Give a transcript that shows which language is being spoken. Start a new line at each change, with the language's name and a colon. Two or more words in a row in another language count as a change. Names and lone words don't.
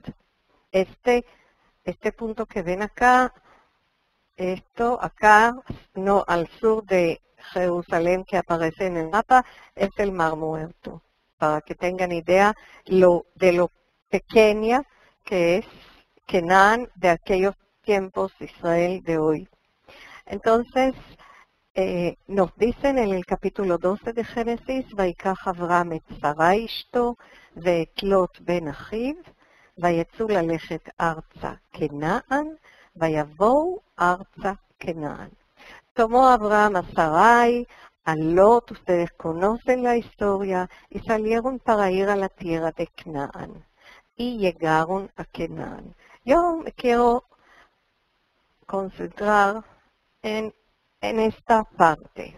Spanish: Este punto que ven acá, esto acá, no al sur de Jerusalén que aparece en el mapa, es el Mar Muerto. Para que tengan idea de lo pequeña que es Canaán de aquellos tiempos, Israel de hoy. Entonces, nos dicen en el capítulo 12 de Génesis,
Hebrew: ויקח אברהם את שרה אשתו ואת לוט בן אחיו, ויצאו ללכת ארצה כנען, ויבואו ארצה כנען.
Spanish: Tomó Abraham a Sarai, a Lot, ustedes conocen la historia, y salieron para ir a la tierra de Canaán. Y llegaron a Canaán. Yo me quiero concentrar en esta parte.